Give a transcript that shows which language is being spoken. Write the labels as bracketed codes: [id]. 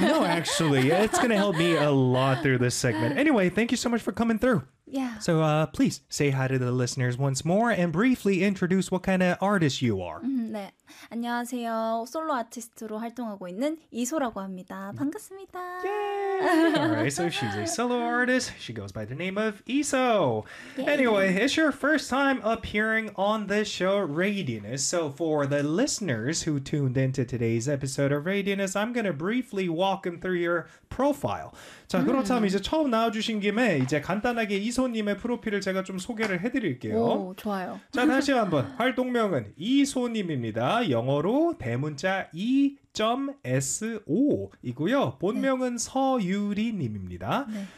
[en] No, actually, it's going to help me a lot through this segment. Anyway, thank you so much for coming through. Yeah. So please say hi to the listeners once more and briefly introduce what kind of artist you are. [ko] 네. 안녕하세요. 솔로 아티스트로 활동하고 있는 이소라고 합니다. 반갑습니다. [en] Yay! All right, so she's a solo artist. She goes by the name of ESO. Anyway, it's your first time appearing on this show, Radiness. So for the listeners who tuned into today's episode of Radiness, I'm going to briefly walk them through your profile. [ko] 자, 그렇다면 이제 처음 나와주신 김에 이제 간단하게 이소님의 프로필을 제가 좀 소개를 해드릴게요. 오, 좋아요. 자, 다시 한번 활동명은 이소님입니다. 영어로 대문자 E. .so 이고요. 본명은 네. 서유리님입니다. 네.